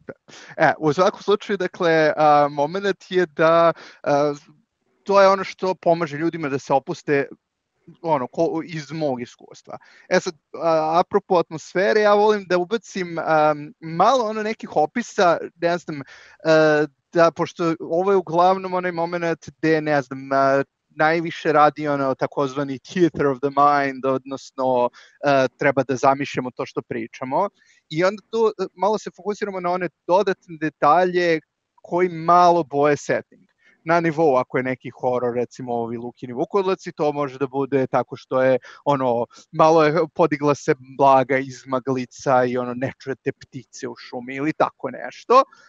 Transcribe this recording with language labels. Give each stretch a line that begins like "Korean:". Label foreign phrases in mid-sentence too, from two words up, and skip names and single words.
Serbian: U svakom slučaju, dakle, moment je da to je ono što pomaže ljudima da se opuste iz mog iskustva. Sad, apropo atmosfere, ja volim da ubacim malo nekih opisa, ne znam, da, pošto ovo je uglavnom onaj moment gde, ne znam, najviše radi takozvani
English: theater of the mind,
Serbian: odnosno treba da zamišljamo to što pričamo. I onda tu malo se fokusiramo na one dodatne detalje koji malo boje setting. Na nivou, ako je neki horor, recimo ovi Lukini Vukodlaci, to može da bude tako što je malo je podigla se blaga iz maglica i ne čujete ptice u šumi ili tako nešto.